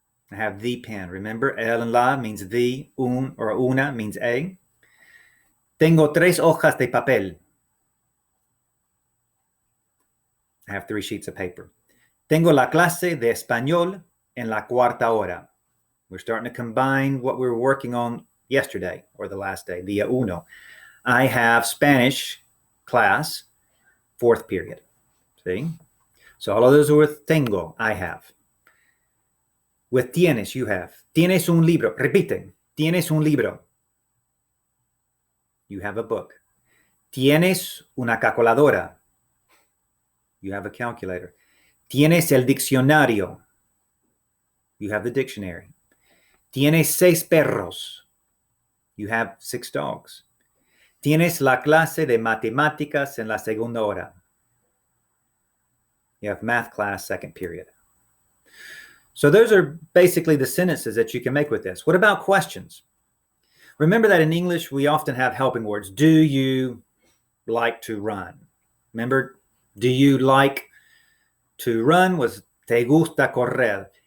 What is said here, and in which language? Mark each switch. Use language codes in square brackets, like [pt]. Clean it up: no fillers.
[en] I have the pen. Remember, el and la means the, un or una means a. [es] Tengo 3 hojas de papel. [en] I have 3 sheets of paper. [es] Tengo la clase de español en la cuarta hora. [en] We're starting to combine what we were working on yesterday or the last day, [es] día uno. [en] I have Spanish class, 4th period. See? So all of those are with tengo, I have. With tienes, you have. [es] Tienes un libro. Repite. Tienes un libro. [en] You have a book. [es] Tienes una calculadora. [en] You have a calculator. [es] Tienes el diccionario. [en] You have the dictionary. [es] Tienes 6 perros. [en] You have 6 dogs. [es] Tienes la clase de matemáticas en la segunda hora. [en] You have math class, 2nd period. So those are basically the sentences that you can make with this. What about questions? Remember that in English, we often have helping words. Do you like to run? Remember, do you like to run was [es] te gusta correr.